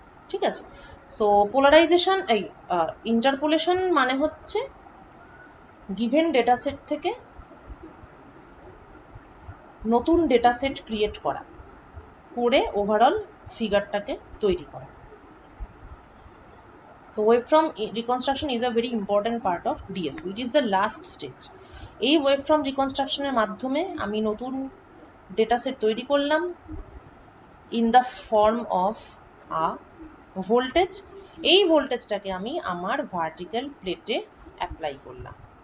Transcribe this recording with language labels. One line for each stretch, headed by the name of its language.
Bangla: ঠিক আছে, so polarisation, এই ইন্টারপোলেশন মানে হচ্ছে গিভেন ডেটা সেট থেকে নতুন ডেটা সেট ক্রিয়েট করা, করে ওভারঅল ফিগারটাকে তৈরি করা।
English: So waveform reconstruction is a very important part of DSO. It is the last stage.
Bangla: এই ওয়েভফর্ম রিকনস্ট্রাকশনের মাধ্যমে আমি নতুন ডেটা সেট তৈরি করলাম
English: In the form of a voltage.
Bangla: এই ভোল্টেজটাকে আমি আমার ভার্টিক্যাল প্লেটে অ্যাপ্লাই করলাম।